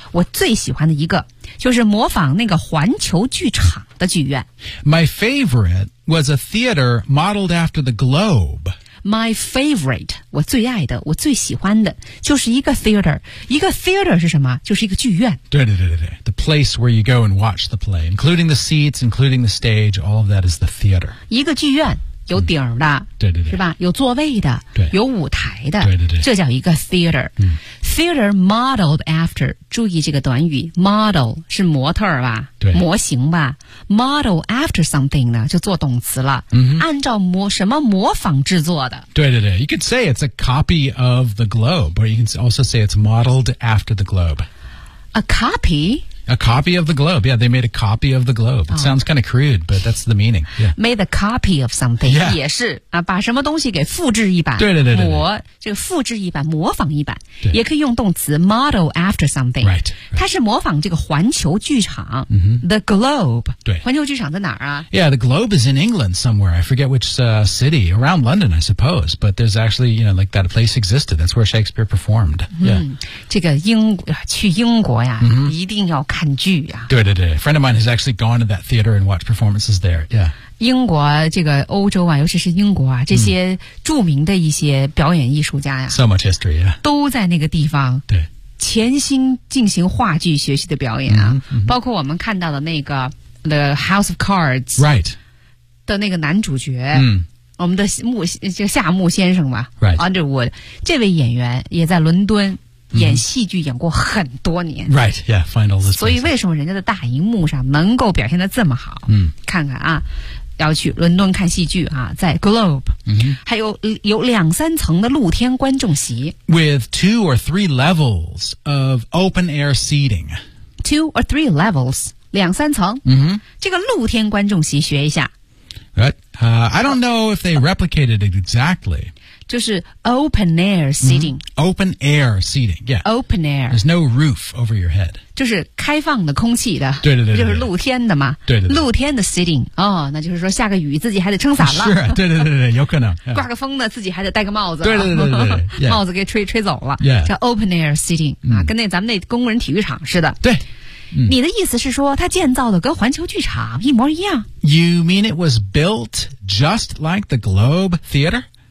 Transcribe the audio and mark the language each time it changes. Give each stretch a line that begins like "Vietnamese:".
Chinese: 我最喜欢的一个就是模仿那个环球剧场的剧院
English: My favorite was a theater modeled after the globe My favorite,
Chinese: 我最爱的我最喜欢的就是一个 theater 一个 theater 是什么就是一个剧院对对对对对
English: The place where you go and watch the play including the seats, including the stage all of that is the theater
Chinese: 一个剧院有顶儿的、嗯、对对对是吧有座位的对有舞台的对对对这叫一个 theater、嗯、
English: theater modeled after
Chinese: 注意这个短语 model 是模特儿吧对模型吧 model after something 呢就做动词了、嗯、按照什么模仿制作的对对对
English: you could say it's a copy of the globe or you can also say it's modeled after the globe a copy A copy of the globe. Yeah, they made a copy of the globe. It sounds kind of crude, but that's the meaning.、Yeah. Made a copy of something.、 Yeah.
Chinese: 也是、啊、把什么东西给复制一版。对对对对。这个复制一版模仿一版。也可以用动词
English: model after something. Right, right.
Chinese: 它是模仿这个环球剧场、 mm-hmm.
English: The globe.
Chinese: 对。环球剧场在哪儿啊
English: Yeah, the globe is in England somewhere. I forget which、city. Around London, I suppose. But there's actually, you know, like that place existed. That's where Shakespeare performed.、Yeah.
Chinese: 嗯、这个英去英国呀、 mm-hmm. 一定要看剧啊对对对
English: A friend of mine has actually gone to that theater and watched performances there Yeah
Chinese: 英国这个欧洲啊尤其是英国啊这些著名的一些表演艺术家呀、啊、
English: So much history, yeah
Chinese: 都在那个地方对潜心进行话剧学习的表演啊、 mm-hmm, mm-hmm. 包括我们看到的那个 The House of Cards
English: Right
Chinese: 的那个男主角嗯、mm. 我们的夏木先生吧、
English: right.
Chinese: Underwood 这位演员也在伦敦演戏剧演过很多年、
English: mm-hmm. Right, yeah, find all this
Chinese: 所以为什么人家的大荧幕上能够表现得这么好、 mm. 看看啊要去伦敦看戏剧啊在 Globe、 mm-hmm. 还有两三层的露天观众席
English: With two or three levels of open air seating Two or three levels
Chinese: 两三层、 mm-hmm. 这个露天观众席学一下
English: Right. I don't know if they replicated it exactly.
Chinese: 就是
English: open air seating.、 Mm-hmm. Open air seating, yeah. Open air. There's no roof over your head.
Chinese: 就是开放的空气的。对对 对, 对。就是露天的嘛。对 对, 对。露天的 seating. 哦那就是说下个雨自己还得撑伞了。 Sure, 对对对对有可能。刮个风呢自己还得戴个帽子。对对对 对, 对, 对。Yeah. 帽子给吹走了。
English: Yeah.
Chinese: 叫
English: open air seating,、嗯、
Chinese: 啊跟那咱们那工人体育场似的。对。嗯、你的意思是说它建造的跟环球剧场一模一样
English: You mean it was built just like the Globe Theater?